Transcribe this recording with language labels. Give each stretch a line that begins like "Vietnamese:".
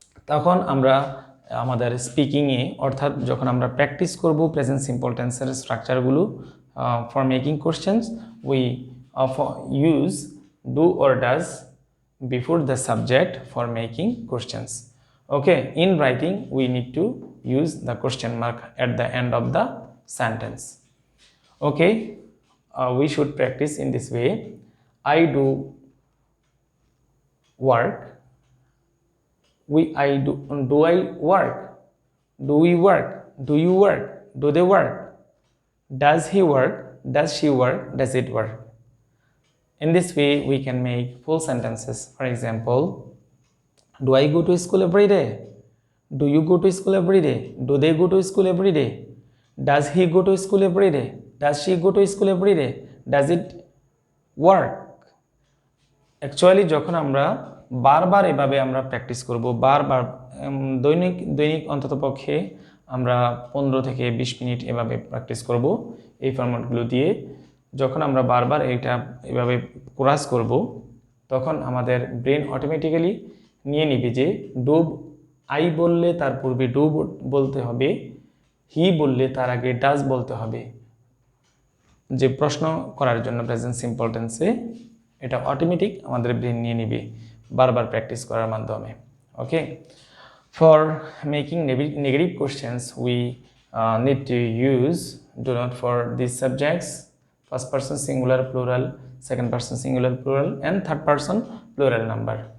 Bangla: তখন আমরা আমাদের স্পিকিংয়ে অর্থাৎ যখন আমরা প্র্যাকটিস করব প্রেজেন্ট সিম্পল টেন্সের স্ট্রাকচারগুলো
English: For making questions we use do or does before the subject for making questions. Okay, in writing we need to use the question mark at the end of the sentence. Okay, we should practice in this way. I do work, do I work, do we work, do you work, do they work, does he work, does she work, does it work. In this way we can make full sentences. For example, do I go to school every day, do you go to school every day, do they go to school every day, does he go to school every day, does she go to school every day, does it work. Actually
Bangla: যখন আমরা বারবার এভাবে আমরা practice করব, বারবার দৈনিক অন্ততপক্ষে আমরা 15 থেকে 20 মিনিট এভাবে প্র্যাকটিস করব এই ফরম্যাটগুলো দিয়ে। যখন আমরা বারবার এটা এভাবে কোরাস করব, তখন আমাদের ব্রেন অটোমেটিক্যালি নিয়ে নিবে যে ডুব, আই বললে তার পূর্বে ডু বলতে হবে, হি বললে তার আগে ডাজ বলতে হবে, যে প্রশ্ন করার জন্য প্রেজেন্ট সিম্পল টেন্সে এটা অটোমেটিক আমাদের ব্রেন নিয়ে নিবে বারবার প্র্যাকটিস করার মাধ্যমে।
English: Okay, for making negative questions we need to use do not for these subjects: first person singular plural, second person singular plural, and third person plural number.